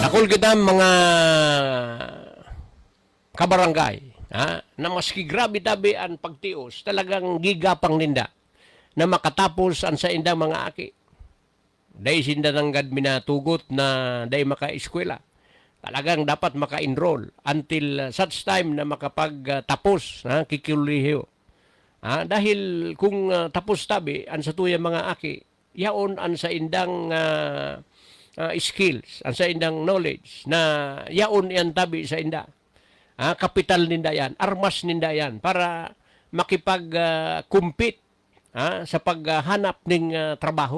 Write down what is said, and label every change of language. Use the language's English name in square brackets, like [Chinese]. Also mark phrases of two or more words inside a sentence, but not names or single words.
[Bikol] Nakul kita mga kabarangay na maski grabe tabi ang pagtios, talagang gigapang ninda na makatapos ang sa indang mga aki. Dahil sinda nanggad minatugot na dahil maka-eskwela. Talagang dapat maka-enroll [English] until such time [Bikol] na makapagtapos, kikiulihiyo. Dahil kung tapos tabi, ang sa tuyang mga aki, yaon ang sa indang skills, ang sa indang knowledge, na yaon yan tabi sa inda. Kapital ninda yan, armas ninda yan, para makipag-compete sa [Filipino] paghanap ng trabaho.